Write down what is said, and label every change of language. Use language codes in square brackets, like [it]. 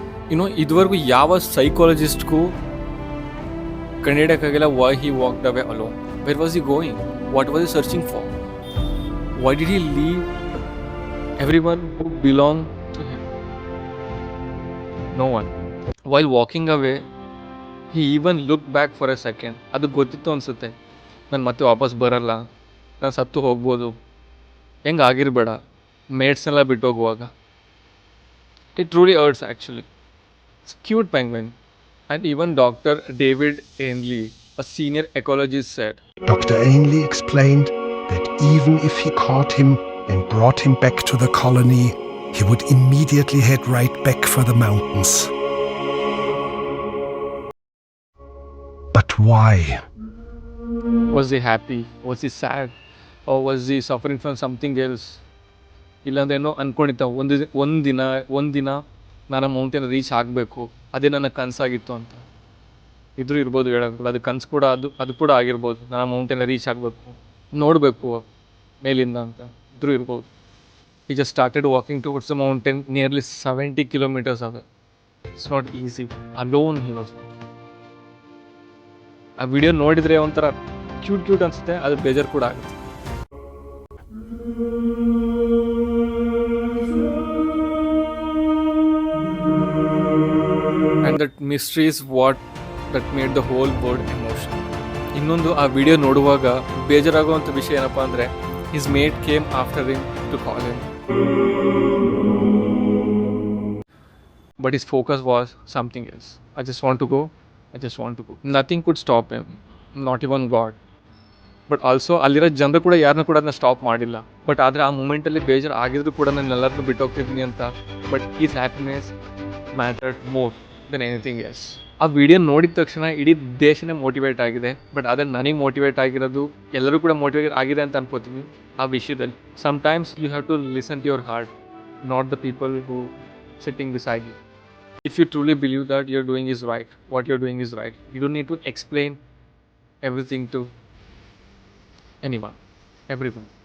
[en] You know, [kn] ಇದುವರೆಗೂ ಯಾವ ಸೈಕಾಲಜಿಸ್ಟ್ಗೂ ಕಂಡುಹಿಡಿಯೋಕ್ಕಾಗಿಲ್ಲ [en] why he walked away alone. Where was he going? What was he searching for? Why did he leave everyone who belonged to him? No one. While walking away, he even looked back for a second. [kn] ಅದು ಗೊತ್ತಿತ್ತು ಅನಿಸುತ್ತೆ, ನಾನು ಮತ್ತೆ ವಾಪಸ್ ಬರಲ್ಲ, ನಾನು ಸತ್ತು ಹೋಗ್ಬೋದು, ಹೆಂಗೆ ಆಗಿರಬೇಡ ಮೇಟ್ಸ್ನೆಲ್ಲ ಬಿಟ್ಟು ಹೋಗುವಾಗ. [en] It truly hurts actually. It's a cute penguin. And even Dr. David Ainley, a senior ecologist, said, Dr. Ainley explained that even if he caught him and brought him back to the colony, he would immediately head right back for the mountains. But why? was he happy? Was he sad? Or was he suffering from something else? [kn] ಇಲ್ಲಾಂದ್ರೆ ಏನೋ ಅಂದ್ಕೊಂಡಿದ್ದ, ಒಂದಿನ ನಾನು mountain reach ಆಗಬೇಕು, ಅದೇ ನನ್ನ ಕನಸಾಗಿತ್ತು ಅಂತ. ಇದ್ರೂ ಇರ್ಬೋದು, ಹೇಳೋದು ಅದು ಕನಸು ಕೂಡ, ಅದು ಕೂಡ ಆಗಿರ್ಬೋದು. ನಾನು ಮೌಂಟೇನ್ ರೀಚ್ ಆಗಬೇಕು, ನೋಡಬೇಕು ಮೇಲಿಂದ ಅಂತ ಇದ್ರೂ ಇರ್ಬೋದು. [en] He just started walking towards the mountain, nearly 70 kilometers away. It's not easy. Alone he was. [kn] ಆ ವಿಡಿಯೋ ನೋಡಿದರೆ ಒಂಥರ ಕ್ಯೂಟ್ ಅನಿಸುತ್ತೆ, ಅದು ಬೇಜಾರು ಕೂಡ ಆಗುತ್ತೆ. [en] And that mystery is what that made the whole world emotional. [kn] ಇನ್ನೊಂದು, ಆ ವಿಡಿಯೋ ನೋಡುವಾಗ ಬೇಜಾರಾಗುವಂಥ ವಿಷಯ ಏನಪ್ಪ ಅಂದರೆ, [en] his mate came after him to call him. But his focus was something else. I just want to go. Nothing could stop him, not even God. [kn] But also ಅಲ್ಲಿರೋ ಜನರು ಕೂಡ ಯಾರನ್ನೂ ಕೂಡ ಅದನ್ನ ಸ್ಟಾಪ್ ಮಾಡಿಲ್ಲ. ಬಟ್ ಆದರೆ ಆ ಮೂಮೆಂಟಲ್ಲಿ ಬೇಜಾರು ಆಗಿದ್ರು ಕೂಡ ನಾನು ಎಲ್ಲರನ್ನೂ ಬಿಟ್ಟು ಹೋಗ್ತಿದ್ದೀನಿ ಅಂತ. [en] But is happiness mattered more than anything else. [kn] ಆ ವಿಡಿಯೋ ನೋಡಿದ ತಕ್ಷಣ ಇಡೀ ದೇಶನೇ ಮೋಟಿವೇಟ್ ಆಗಿದೆ. ಬಟ್ ಅದೇ ನನಗೆ ಮೋಟಿವೇಟ್ ಆಗಿರೋದು, ಎಲ್ಲರೂ ಕೂಡ ಮೋಟಿವೇಟ್ ಆಗಿದೆ ಅಂತ ಅನ್ಕೋತೀನಿ ಆ ವಿಷಯದಲ್ಲಿ. [en] Sometimes you have to listen to your heart, not the people who sitting beside you. If you truly believe that you're doing is right, what you're doing is right, you don't need to explain everything to anyone, everyone.